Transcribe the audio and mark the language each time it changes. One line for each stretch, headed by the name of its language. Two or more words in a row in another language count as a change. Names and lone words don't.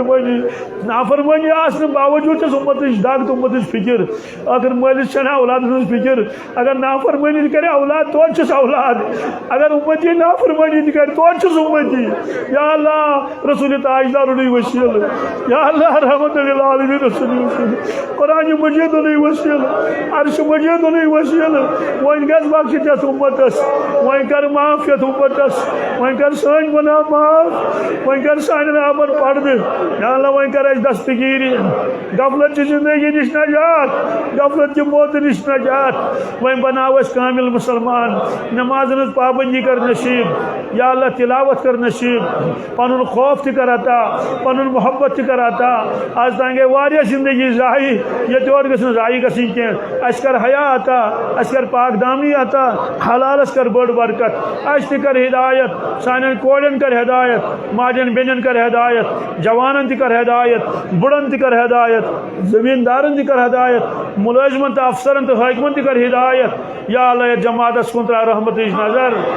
Kashmiri: نافرمٲنی آسنہٕ باوجوٗد چھس امتٕچ دگ تہٕ امتٕچ فکر اگر مٲلِس چھنہٕ اولادس ہٕنٛز فکر اگر نافرمٲنی تہِ کرِ اولاد توتہِ چھُس اولاد اگر امتی نافرمٲنی تہِ کرِ توتہِ چھُس امتی یا اللہ رسول تاجدار وسیل یا اللہ رحمت للعالمین رسول وسیل قرآن مجید وسیل عرش مجید وسیل وۄنۍ گژھِ بخشِتھ یتھ امتس وۄنۍ کر معاف یتھ امتس وۄنۍ کر سٲنۍ گۄناہ معاف وۄنۍ کر سانٮ۪ن آبن پردٕ یا اللہ وۄنۍ کر اَسہِ دستگیری غفلت چہِ زندگی نش نجات غفلت چہِ موتہٕ نش نجات وۄنۍ بناو أسۍ کامل مسلمان نمازن ہٕنٛز پابندی کر نصیب یا اللہ تلاوت کر نصیب پنُن خوف تہِ کر عطا پنُن محبت تہِ کر عطا آز تام گٔے واریاہ زندگی ضایع ییٚتہِ یورٕ گٔژھ نہٕ ضایع گژھٕنۍ کینٛہہ اَسہِ کر حیا عطا اَسہِ کر پاک دامی عطا حلالس کر بٔڑ برکت اَسہِ تہِ کر ہدایت سانٮ۪ن کورٮ۪ن کر ہدایت ماجٮ۪ن بیٚنٮ۪ن کر ہدایت جوانن تہِ کر ہدایت بُڑن تہِ کر ہدایت زمیٖندارن تہِ کر ہدایت مُلٲزمن تہٕ افسرن تہٕ حٲکمن تہِ کر ہدایت یا اللہ یتھ جماعتس کُن ترٛاو رحمتٕچ نظر